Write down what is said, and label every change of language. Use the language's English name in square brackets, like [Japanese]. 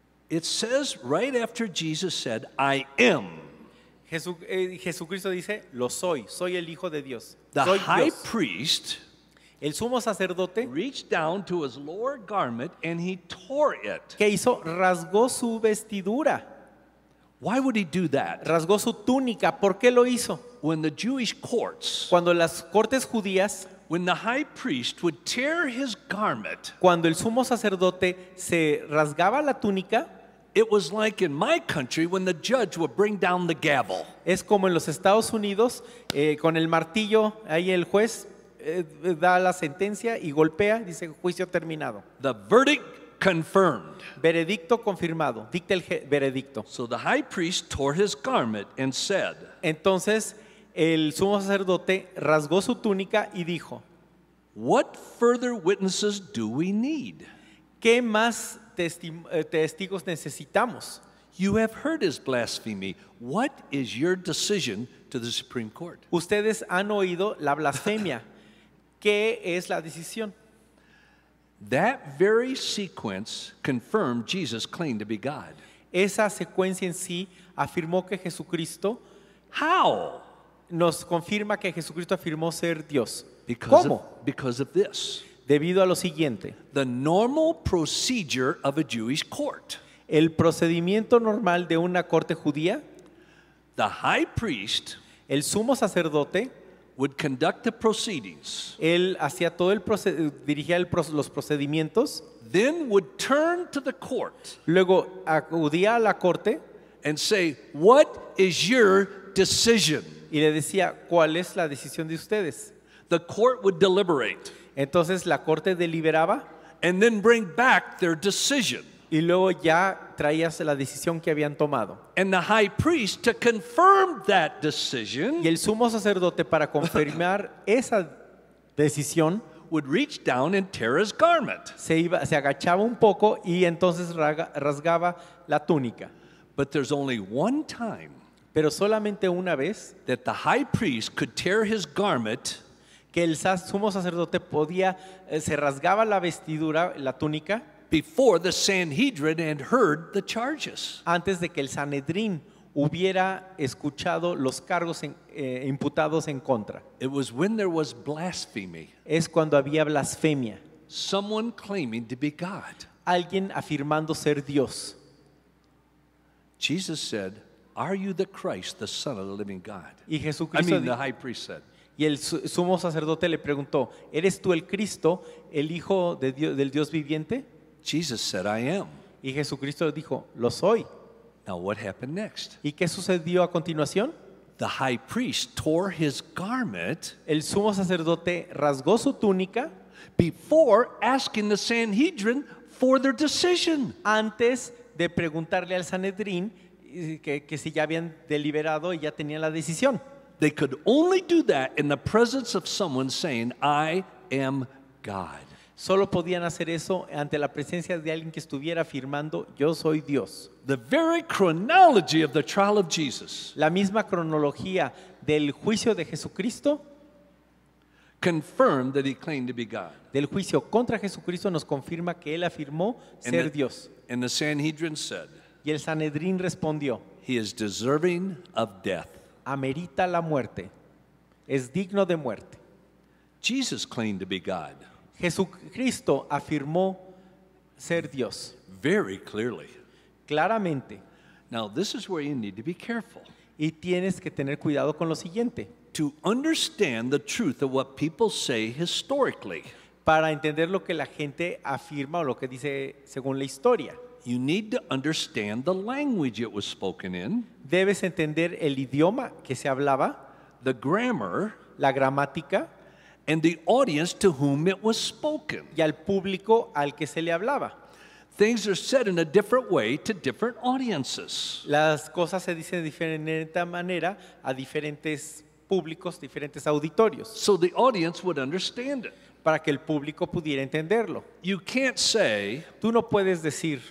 [English] It says right after Jesus said, I am. [Spanish] Jesucristo dice, lo soy el Hijo de Dios. [English] The [Spanish] Soy [English] high [Spanish] Dios. [English] priest [Spanish] El sumo sacerdote, [English] reached down to his lower garment and he tore it. [Spanish] ¿qué hizo? Rasgó su vestidura, [English] Why would he do that? [Spanish] rasgó su túnica. ¿Por qué lo hizo? [English] When the Jewish courts, [Spanish] Cuando las cortes judías, [English] when the high priest would tear his garment, [Spanish] cuando el sumo sacerdote se rasgaba la túnica, [English] it was like in my country when the judge would bring down the gavel. [Spanish] es como en los Estados Unidos, con el martillo, ahí el juez da la sentencia y golpea, dice juicio terminado. [English] The verdict confirmed. [Spanish] Veredicto confirmado, dicta el veredicto. [English] So the high priest tore his garment and said, [Spanish] Entonces el sumo sacerdote rasgó su túnica y dijo, [English] "What further witnesses do we need? [Spanish] ¿qué más testigos necesitamos? [English] You have heard his blasphemy. What is your decision to the Supreme Court?" [Spanish] Ustedes han oído la blasfemia. ¿Qué es la decisión? [English] That very sequence confirmed Jesus' claim to be God. [Spanish] Esa secuencia en sí afirmó que Jesucristo, [English] How? [Spanish] nos confirma que Jesucristo afirmó ser Dios. [English] Because [Spanish] ¿Cómo? [English] because of this. [Spanish] Debido a lo siguiente. [English] The normal procedure of a Jewish court. [Spanish] El procedimiento normal de una corte judía, [English] The high priest [Spanish] el sumo sacerdote, [English] would conduct the proceedings, [Spanish] él hacía todo dirigía los procedimientos, [English] then would turn to the court [Spanish] luego acudía a la corte [English] and say, "What is your decision?" [Spanish] y le decía, ¿cuál es la decisión de ustedes? [English] The court would deliberate [Spanish] Entonces la corte deliberaba [English] and then bring back their decision. [Spanish] y luego ya traías la decisión que habían tomado. [English] And the high priest, to confirm that decision, [Spanish] Y el sumo sacerdote, para confirmar esa decisión, [English] would reach down and tear his garment. [Spanish] se agachaba un poco y entonces rasgaba la túnica. [English] But there's only one time [Spanish] Pero solamente una vez [English] that the high priest could tear his garment [Spanish] que el sumo sacerdote podía, se rasgaba la vestidura, la túnica, [English] before the Sanhedrin had heard the charges. [Spanish] antes de que el Sanedrín hubiera escuchado los cargos imputados en contra. [English] It was when there was blasphemy, [Spanish] Es cuando había blasfemia, [English] someone claiming to be God. [Spanish] alguien afirmando ser Dios. [English] Jesus said, "Are you the Christ, the Son of the living God?" [Spanish] Y [English] I [Spanish] Jesucristo [English] mean, the high priest said. [Spanish] y el sumo sacerdote le preguntó, ¿eres tú el Cristo, el Hijo de Dios, del Dios viviente? [English] Jesus said, "I am." [Spanish] Y Jesucristo dijo, lo soy. [English] Now what happened next? [Spanish] ¿Y qué sucedió a continuación? [English] The high priest tore his garment [Spanish] El sumo sacerdote rasgó su túnica [English] before asking the Sanhedrin for their decision. [Spanish] antes de preguntarle al Sanedrín que si ya habían deliberado y ya tenían la decisión. [English] They could only do that in the presence of someone saying, "I am God." [Spanish] Solo podían hacer eso ante la presencia de alguien que estuviera afirmando, yo soy Dios. [English] The very chronology of the trial of Jesus [Spanish] La misma cronología del juicio de Jesucristo, [English] confirmed that he claimed to be God. [Spanish] del juicio contra Jesucristo, nos confirma que él afirmó ser Dios. [English] And the Sanhedrin said, [Spanish] Y el Sanedrín respondió, [English] "He is deserving of death." [Spanish] amerita la muerte, es digno de muerte. [English] Jesus claimed to be God [Spanish] Jesucristo afirmó ser Dios, [English] very clearly. [Spanish] claramente. [English] Now, this is where you need to be careful. [Spanish] Y tienes que tener cuidado con lo siguiente. [English] To understand the truth of what people say historically, [Spanish] Para entender lo que la gente afirma o lo que dice según la historia, [English] you need to understand the language it was spoken in, [Spanish] debes entender el idioma que se hablaba, [English] the grammar, [Spanish] la gramática [English] and the audience to whom it was spoken. [Spanish] y al público al que se le hablaba. [English] Things are said in a different way to different audiences. [Spanish] Las cosas se dicen de diferente manera a diferentes públicos, diferentes auditorios, [English] So the audience would understand it. [Spanish] para que el público pudiera entenderlo. [English] You can't say, [Spanish] Tú no puedes decir,